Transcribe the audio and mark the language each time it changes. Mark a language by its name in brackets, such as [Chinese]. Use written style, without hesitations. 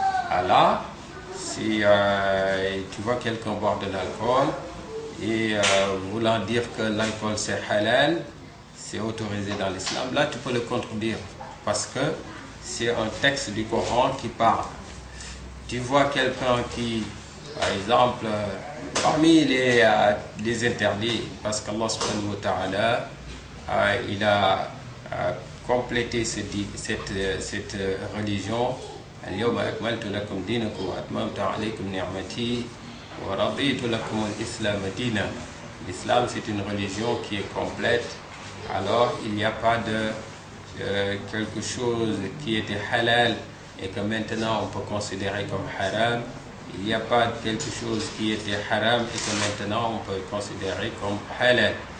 [French] Alors, si tu vois quelqu'un boire de l'alcool et voulant dire que l'alcool c'est halal, c'est autorisé dans l'islam, là tu peux le contredire parce que c'est un texte du Coran qui parle. Tu vois quelqu'un qui, par exemple, parmi les interdits, parce qu'Allah subhanahu wa ta'ala il a complété cette religion. [Arabic] اليوم أكملت لكم دينكم وأتممت عليكم نعمتي ورضيت لكم الإسلام دينا. [French] L'islam c'est une religion qui est complète. Alors il n'y a pas de quelque chose qui était halal et que maintenant on peut considérer comme haram. Il n'y a pas quelque chose qui était haram et que maintenant on peut considérer comme halal.